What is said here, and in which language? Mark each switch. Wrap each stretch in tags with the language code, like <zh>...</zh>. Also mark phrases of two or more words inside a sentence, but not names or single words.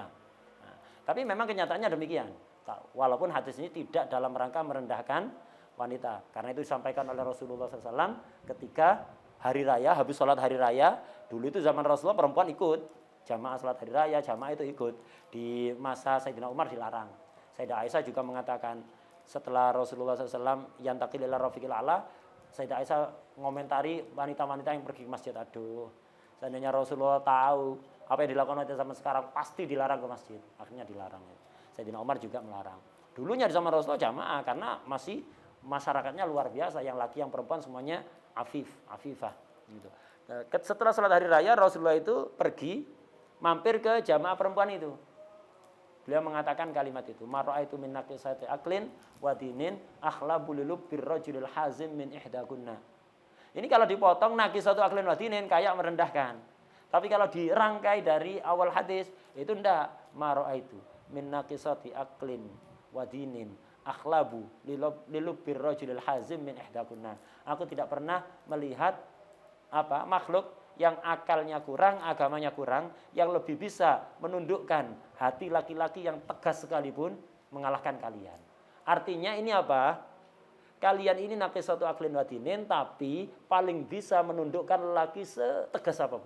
<id>Nah, tapi memang kenyataannya demikian. Walaupun hadis ini tidak dalam rangka merendahkan wanita. Karena itu disampaikan oleh Rasulullah SAW ketika hari raya, habis sholat hari raya. Dulu itu zaman Rasulullah perempuan ikut. Jamaah sholat hari raya, jamaah itu ikut. Di masa Sayyidina Umar dilarang. Sayyidah Aisyah juga mengatakan setelah Rasulullah SAW</id> <ar>ينتقل إلى الرفيق الأعلى,</ar> <id>Sayyidah Aisyah ngomentari wanita-wanita yang pergi ke masjid. Aduh, seandainya Rasulullah tahu apa yang dilakukan wanita zaman sekarang, pasti dilarang ke masjid. Akhirnya dilarang. Sayyidina Umar juga melarang. Dulunya di zaman Rasulullah jamaah karena masih masyarakatnya luar biasa, yang laki yang perempuan semuanya afifah gitu. Setelah sholat hari raya Rasulullah itu pergi mampir ke jamaah perempuan itu. Beliau mengatakan kalimat itu,</id> <ar>ما رأيت من ناقصات عقل ودين أغلب للب الرجل الحازم من إحداكن.</ar> <id>Ini kalau dipotong</id> <ar>ناقصات عقل ودين</ar> <id>kayak merendahkan. Tapi kalau dirangkai dari awal hadis itu ndak,</id> <ar>ما رأيت من ناقصات عقل ودين أغلب للب الرجل الحازم من إحداكن.</ar> <id>Aku tidak pernah melihat makhluk yang akalnya kurang, agamanya kurang, yang lebih bisa menundukkan hati laki-laki yang tegas sekalipun mengalahkan kalian. Artinya ini apa? Kalian ini</id> <ar>ناقصات عقل ودين,</ar> <id>tapi paling bisa menundukkan lelaki setegas apapun.</id>